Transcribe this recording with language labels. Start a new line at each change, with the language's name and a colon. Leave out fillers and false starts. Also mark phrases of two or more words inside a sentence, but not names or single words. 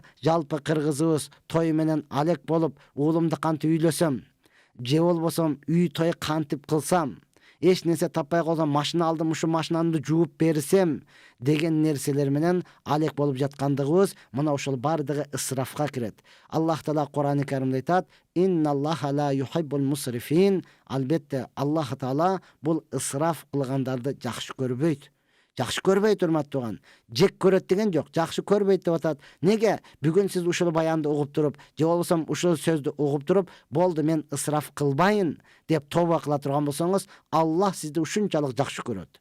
Kyrgyz: Жалпы кыргызыбыз той менен алек болуп, уулумду кантип үйлөсөм, же болбосо үй той кантип кылсам, эч нерсе таппай калсам машина алдым, ушу машинамды жууп берсем деген нерселер менен алек болуп жаткандыгыбыз мына ошол бардыгы ысрафка кирет. Аллах Таала Кур'ан-ы Каримде айтат:
Arabic: "إن الله لا يحب المسرفين".
Kyrgyz: Албетте, Аллах Таала бул ысраф кылгандарды жакшы көрбөйт. Жакшы көрбөйт, урматтаган. Жек көрөт деген жок, жакшы көрбөйт деп атат. Неге? Бүгүн сиз ушул баянды угуп туруп, же болбосо ушул сөздү угуп туруп, болду мен ысраф кылбайын деп тоба кыла турган болсоңуз, Аллах сизди ушунчалык жакшы көрөт.